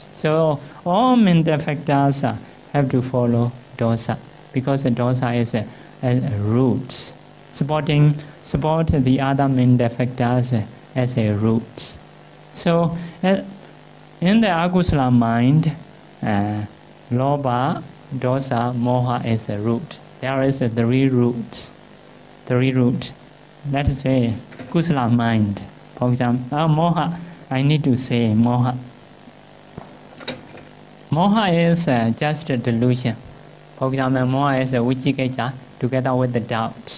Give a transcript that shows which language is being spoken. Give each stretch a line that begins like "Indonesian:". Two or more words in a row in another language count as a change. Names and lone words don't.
English: So all mental factors have to follow dosa, because the dosa is a root, support the other mental factors as a root. So in the akusala mind,
Pali: lobha, dosa, moha
English: is a root. There is three roots. Let us say kusala mind. For example, moha. I need to say moha. Moha is just a delusion. For example, moha is a vicikicca together with the doubt.